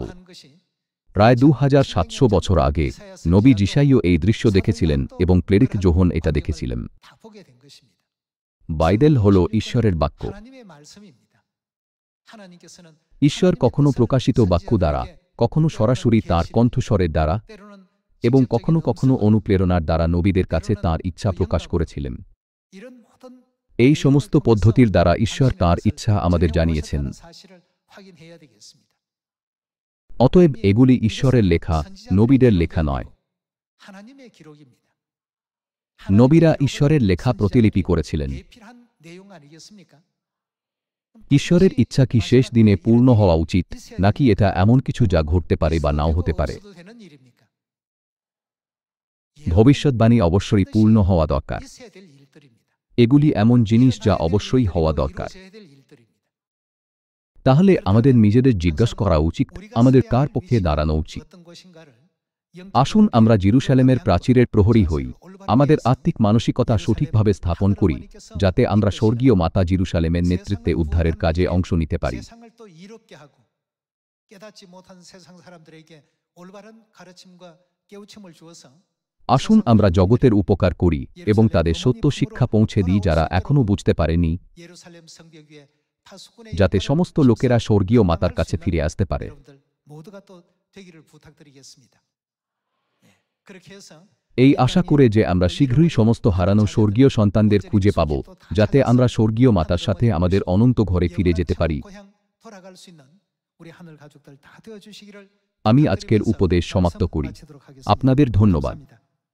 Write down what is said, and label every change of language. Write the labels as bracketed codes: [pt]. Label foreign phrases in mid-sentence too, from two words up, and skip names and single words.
[bn] প্রায় 2700 বছর আগে নবী যিশাইও এই দৃশ্য দেখেছিলেন এবং প্রেরিত যোহন এটা দেখেছিলেন। বাইবেল হল ঈশ্বরের বাক্য। ঈশ্বর কখনো প্রকাশিত বাক্য দ্বারা কখনো সরাসরি তাঁর কণ্ঠস্বরের দ্বারা [ko] 때로는 [bn] এবং [ko] 직접적인 [bn] কখনো কখনো [ko] 음성으로, [bn] অনুপ্রেরণার দ্বারা নবীদের কাছে [ko] 때로는 [bn] তাঁর ইচ্ছা [ko] 그 [bn] প্রকাশ [ko] 영감으로, [bn] করেছিলেন। [ko] 이런 모든 [bn] এই [ko] 내용을 [bn] সমস্ত [ko] 통해서 [bn] পদ্ধতির দ্বারা ঈশ্বর [ko] 당신의 [bn] তাঁর [ko] 것을 [bn] ইচ্ছা আমাদের [ko] 진행하고 [bn] জানিয়েছেন। [ko] 오셨다는 사실을 확인해야 되겠습니다. [bn] অতএব এগুলি ঈশ্বরের লেখা, নবীদের লেখা নয়। [ko] 하나님의 기록입니다. [bn] নবীরা ঈশ্বরের লেখা প্রতিলিপি করেছিলেন। [ko] 예필한 내용 아니겠습니까? [bn] ঈশ্বরের ইচ্ছা কি শেষ দিনে পূর্ণ হওয়া উচিত, নাকি এটা এমন কিছু যা ঘটতে পারে বা নাও হতে পারে? [ko] 없어도 되는 일입니까? [bn] ভবিষ্যৎবাণী অবশ্যই পূর্ণ হওয়া দরকার। [ko] 있어야 될 일들입니다. [bn] এগুলি এমন জিনিস যা অবশ্যই হওয়া দরকার। [ko] 이루어져야 될 일들입니다. [bn] তাহলে আমাদের নিজেদের জিজ্ঞাসা করা উচিত, [ko] 우리가 [bn] আমাদের [ko] 서야 [bn] কার [ko] 할 [bn] পক্ষে [ko] 위치가 [bn] দাঁড়ানো উচিত? [ko] 어떤 것인가를 [bn] আসুন আমরা জেরুসালেমের প্রাচীরের প্রহরী হই, আমাদের আত্মিক মানসিকতা সঠিকভাবে স্থাপন করি, যাতে আমরা স্বর্গীয় মাতা জেরুসালেমের নেতৃত্বে উদ্ধারের কাজে অংশ নিতে পারি। [ko] 세상을 또 이롭게 하고 깨닫지 못한 세상 사람들에게 올바른 가르침과 깨우침을 주어서 [bn] আসুন আমরা জগতের উপকার করি এবং তাদের সত্য শিক্ষা পৌঁছে দিই যারা এখনও বুঝতে পারেনি, [ko] 예루살렘 성벽 위에 파수꾼의 [bn] যাতে [ko] 역할을 [bn] সমস্ত [ko] 하셔서 [bn] লোকেরা স্বর্গীয় মাতার [ko] 감당할 [bn] কাছে [ko] 수 [bn] ফিরে [ko] 있는 [bn] আসতে পারে। [ko] 여러분들 모두가 또 되기를 부탁드리겠습니다. 예, 그렇게 해서 [bn] এই আশা করে যে আমরা শীঘ্রই সমস্ত হারানো স্বর্গীয় সন্তানদের খুঁজে পাব, যাতে আমরা স্বর্গীয় মাতার সাথে আমাদের অনন্ত ঘরে ফিরে যেতে পারি। [ko] 고향 돌아갈 수 있는 우리 하늘 가족들 다 되어 주시기를 [bn] আমি আজকের উপদেশ সমাপ্ত করি। আপনাদের ধন্যবাদ।